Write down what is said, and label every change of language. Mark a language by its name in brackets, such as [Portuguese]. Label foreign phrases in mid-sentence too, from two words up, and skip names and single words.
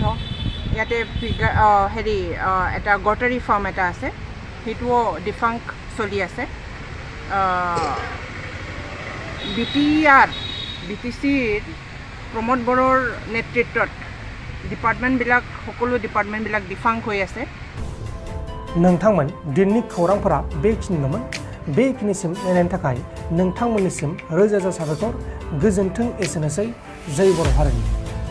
[Assamese] ইয়াতে এটা গটাৰি ফাৰ্ম এটা আছে, সেইটোও ডিফাংক চলি আছে। বিটিচিৰ প্ৰমোদ বড়োৰ নেতৃত্বত সকলো ডিপাৰ্টমেণ্টবিলাক ডিফাংক হৈ আছে। [Bodo] नोंथांमोन दिननि खौरांफोरा बेखिनिल'मोन। बेखिनिसिम नायनायनि थाखाय नोंथांमोननिसिम रोजा रोजा साबायखर। गोजोन्थों। एसेनोसै। जय बर' हारिनि।